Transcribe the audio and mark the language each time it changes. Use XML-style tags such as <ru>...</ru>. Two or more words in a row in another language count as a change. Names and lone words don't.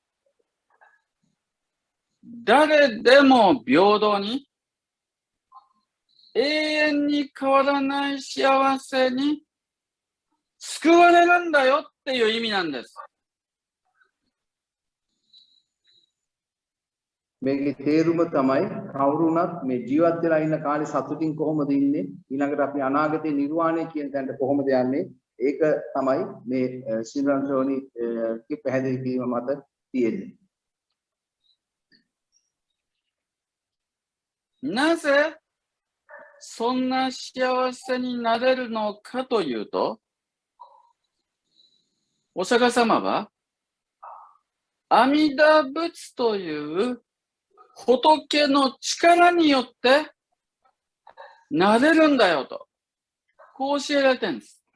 <ja>誰でも平等に、永遠に変わらない幸せに救われるんだよっていう意味なんです。</ja> <si>මේකේ තේරුම තමයි කවුරුණත් මේ ජීවත් වෙලා ඉන්න කාලේ සතුටින් කොහොමද ඉන්නේ ඊළඟට අපි අනාගතේ නිර්වාණය කියන තැනට කොහොමද යන්නේ ඒක තමයි මේ ශ්‍රීලංකාවේ කි පැහැදිලි කිරීම මත තියෙන්නේ.</si> <ja>なぜそんな幸せになれるのかというと、お釈迦様は阿弥陀仏という仏の力によってなれるんだよと、こう教えられてるんです。</ja>